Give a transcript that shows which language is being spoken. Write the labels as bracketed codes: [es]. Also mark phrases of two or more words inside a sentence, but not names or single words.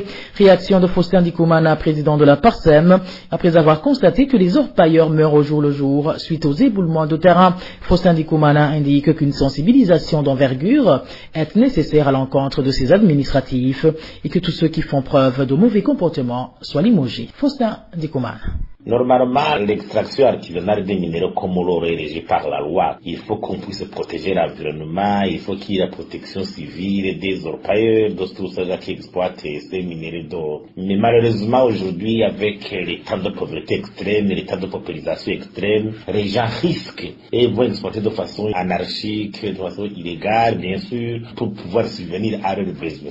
[fr] Réaction de Faustin Ndikumana, président de la PARSEM, après avoir constaté que les orpailleurs meurent au jour le jour suite aux éboulements de terrain. Faustin Ndikumana indique qu'une sensibilisation d'envergure est nécessaire à l'encontre de ces administratifs et que tous ceux qui font preuve de mauvais comportements soient limogés. Faustin Ndikumana. Normalement, l'extraction artisanale des minéraux comme l'or est régie par la loi. Il faut qu'on puisse protéger l'environnement, il faut qu'il y ait la protection civile des orpailleurs, de tous ceux qui exploitent ces minéraux d'or. Mais malheureusement, aujourd'hui, avec les temps de pauvreté extrême, les temps de paupérisation extrême, les gens risquent et vont exploiter de façon anarchique, de façon illégale, bien sûr, pour pouvoir subvenir à leurs besoins.